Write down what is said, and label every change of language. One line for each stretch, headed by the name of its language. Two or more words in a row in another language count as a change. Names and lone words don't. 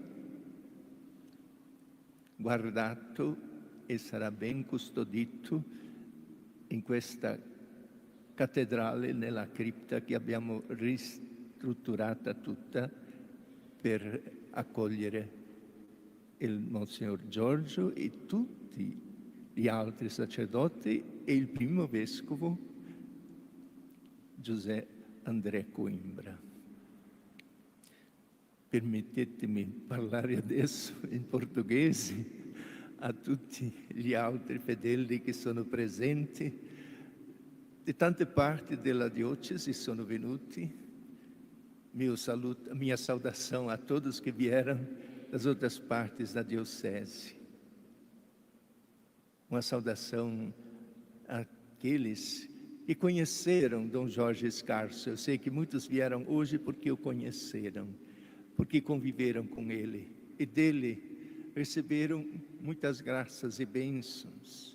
Italian: guardato e sarà ben custodito in questa cattedrale, nella cripta che abbiamo ristrutturata tutta per accogliere il Monsignor Giorgio e tutti gli altri sacerdoti e il primo vescovo José André Coimbra. Permettetemi parlare adesso in portoghese a tutti gli altri fedeli che sono presenti. Di tante parti della diocesi sono venuti.
Portuguese: Minha saudação a todos que vieram das outras partes da diocese. Uma saudação àqueles que conheceram Dom Jorge Scarso. Eu sei que muitos vieram hoje porque o conheceram, porque conviveram com ele e dele receberam muitas graças e bênçãos.